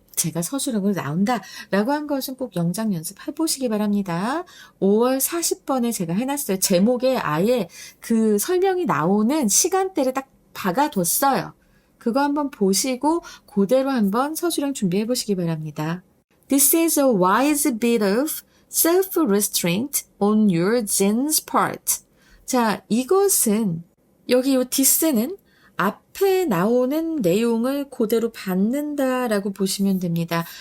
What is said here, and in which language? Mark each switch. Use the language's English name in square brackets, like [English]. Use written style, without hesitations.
[Korean] 제가 서술형으로 나온다라고 한 것은 꼭 영작 연습해 보시기 바랍니다. 5월 40번에 제가 해놨어요. 제목에 아예 그 설명이 나오는 시간대를 딱 박아뒀어요. 그거 한번 보시고 그대로 한번 서술형 준비해 보시기 바랍니다. [English] This is a wise bit of self-restraint on your Jin's part. [Korean] 자, 이것은 여기 이 this는 앞에 나오는 내용을 그대로 받는다라고 보시면 됩니다.